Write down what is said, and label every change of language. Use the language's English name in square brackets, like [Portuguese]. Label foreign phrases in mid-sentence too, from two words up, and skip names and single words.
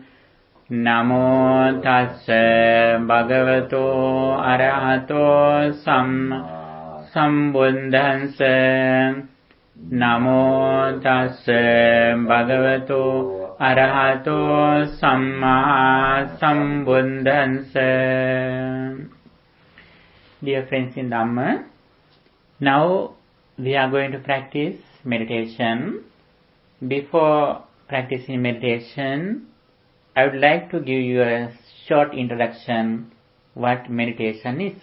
[Pali] Namo tassa bhagavato arahato samma sambuddhassa. Namo tassa bhagavato arahato samma sambuddhassa. [English] Dear friends in Dhamma, now we are going to practice meditation. Before practicing meditation, I would like to give you a short introduction what meditation is.